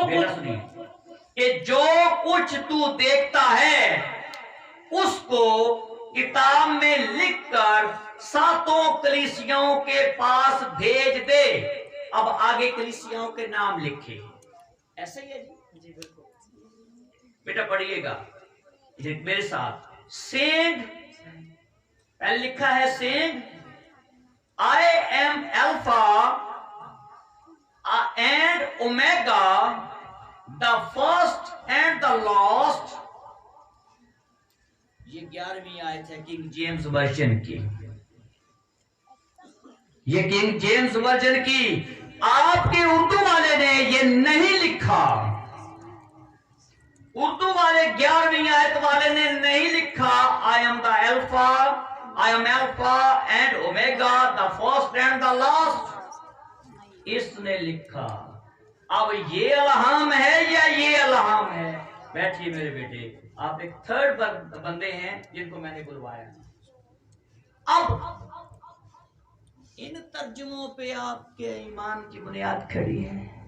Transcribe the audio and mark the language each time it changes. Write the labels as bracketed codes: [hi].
[ur] بیٹا سنیے کہ جو کچھ تو دیکھتا ہے اس کو کتاب میں لکھ کر 7 کلیسیاؤں کے پاس بھیج دے. اب آگے کلیسیاؤں کے نام لکھے. ایسا ہی ہے جی؟ بیٹا پڑھیے گا میرے ساتھ. سینگ پہلے لکھا ہے سینگ [en] I am Alpha and Omega, the first and the last. [ur] یہ 11ویں آیت ہے کنگ جیمز ورژن کی. یہ کنگ جیمز ورژن کی. آپ کے اردو والے نے یہ نہیں لکھا. اردو والے 11ویں آیت والے نے نہیں لکھا [en] I am the Alpha, I am Alpha and Omega, the first and the last. [ur] اس نے لکھا. اب یہ الہام ہے یا یہ الہام ہے؟ بیٹھیے میرے بیٹے. آپ ایک تھرڈ بندے ہیں جن کو میں نے بلوایا. اب ان ترجموں پہ آپ کے ایمان کی بنیاد کھڑی ہے.